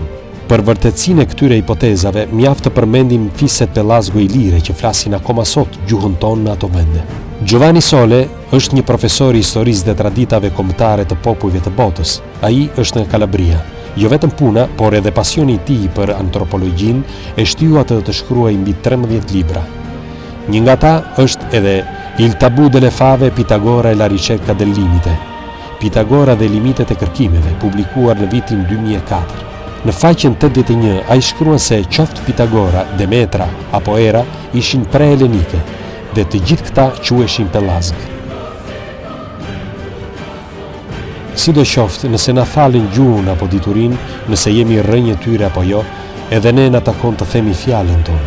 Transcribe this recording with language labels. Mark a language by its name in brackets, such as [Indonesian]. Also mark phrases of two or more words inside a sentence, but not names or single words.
[Albanian] Për vërtetësinë e këtyre hipotezave, mjaft të përmendim fiset pelazgo-ilire që flasin akoma sot gjuhën tonë në ato vende. Giovanni Sole është një profesor i historisë dhe traditave kombëtare të popujve të botës. Ai është nga Kalabria. Jo vetëm puna, por edhe pasioni i tij për antropologjinë e shtyu atë të shkruajë mbi 13 libra. Një nga ta është edhe Il tabù delle fave, Pitagora e la ricerca del limite. Pitagora dhe limitet e kërkimeve, publikuar në vitin 2004. Në faqen 81, ai shkruan se qoftë Pitagora, Demetra apo Hera ishin pre-helenike dhe të gjithë këta quheshin pelazg. Sidoqoftë, nëse na falin gjuhën apo diturinë, nëse jemi rrënjë tyre apo jo, edhe ne na takon të themi fjalën tonë.